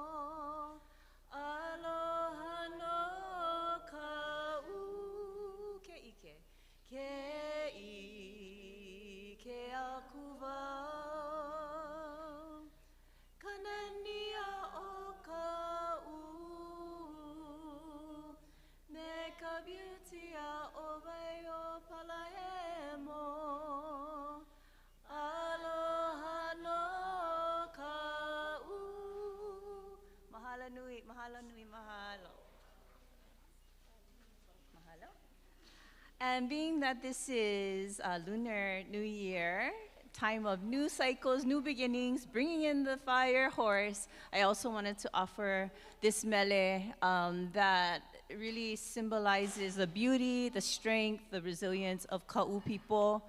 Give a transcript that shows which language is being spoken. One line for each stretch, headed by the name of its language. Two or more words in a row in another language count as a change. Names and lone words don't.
Hawaiian: aloha no Ka'u, ke'i ke akuwa, kanania o Ka'u, ne ka beauty a o vai o Palahemo, aloha no Ka'u. Mahalo nui, mahalo nui, mahalo. Mahalo.
English: And being that this is a Lunar New Year, time of new cycles, new beginnings, bringing in the fire horse, I also wanted to offer this mele that really symbolizes the beauty, the strength, the resilience of Ka'u people.